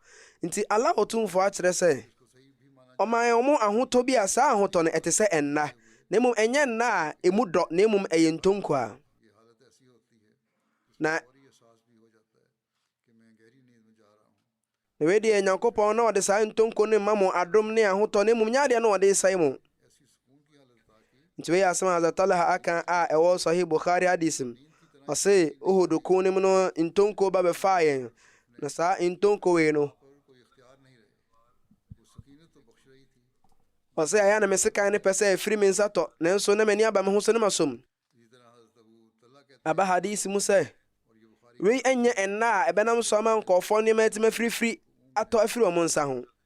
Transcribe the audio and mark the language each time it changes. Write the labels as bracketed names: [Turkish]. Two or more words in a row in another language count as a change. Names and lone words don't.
[Akan] Nti Allah Tumfoɔ akyerɛ sɛ ɔman ɔmo ahotɔ bi a saa ahotɔ no ɛte sɛ ɛnna, na mmom ɛnyɛ nna a emu dɔ, na mmom ɛyɛ ntonko a. Na wei deɛ Nyankopɔn na ɔde saa ntonko no ma mo adom ne ahotɔ, na mmom nyɛ adeɛ na ɔde sɛe mo. Nti wei asɛm a Hadza Talha aka a ɛwɔ Sahih Bukhari hadis mu. Ɔse Uhud ko no mu no ntonko ba bɛfaa yɛn, na saa ntonko wei no ɔse ɛyɛ na me sekan ne pɛ sɛ ɛfiri me nsa tɔ, nanso na m'ani aba me ho so ne masom. Aba hadis mu sɛ wei ɛnyɛ ɛnna a ɛbɛnam so ama nkɔɔfoɔ nneɛma ɛtumi afirifiri atɔ afiri ɔmo nsa ho.